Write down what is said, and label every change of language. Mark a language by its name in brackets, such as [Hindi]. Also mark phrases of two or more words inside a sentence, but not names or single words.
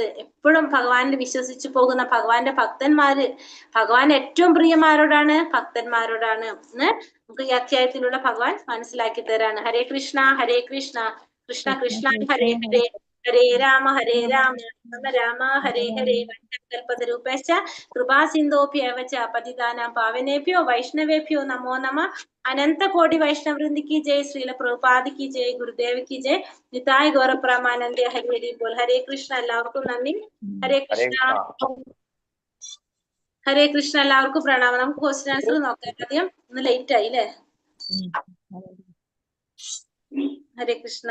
[Malayalam] എപ്പോഴും ഭഗവാനിൽ വിശ്വസിച്ചു പോകുന്ന ഭഗവാന്റെ ഭക്തന്മാര്, ഭഗവാൻ ഏറ്റവും പ്രിയമാരോടാണ്? ഭക്തന്മാരോടാണ് എന്ന് നമുക്ക് ഈ അധ്യായത്തിലൂടെ ഭഗവാൻ മനസ്സിലാക്കി തരാണ്. [Sanskrit] ഹരേ കൃഷ്ണ ഹരേ കൃഷ്ണ കൃഷ്ണ കൃഷ്ണ ഹരേ ഹരേ ഹരേ രാമ രാമ രാമ ഹരേ ഹരേ കൽപതരൂപേശ്ച കൃപാ സിന്ധോഭ്യവ ച പതിതാനാം പാവനേഭ്യോ വൈഷ്ണവേഭ്യോ നമോ നമ. [Malayalam] അനന്ത കോടി വൈഷ്ണവൃന്ദിക്ക് ജയ്. ശ്രീല പ്രഭുപാദിക്ക് ജയ്. [Hindi] गुरुदेव की जय. [Bangla] নিতাই গৌরপ্রেমানন্দ হরি হরি বোল. [Malayalam] ഹരേ കൃഷ്ണ. എല്ലാവർക്കും നന്ദി. ഹരേ കൃഷ്ണ ഹരേ കൃഷ്ണ. എല്ലാവർക്കും പ്രണാമം. നമുക്ക് [English] question answer [Malayalam] നോക്കാം. ആദ്യം ഒന്ന് ലേറ്റ് ആയി അല്ലേ? ഹരേ കൃഷ്ണ.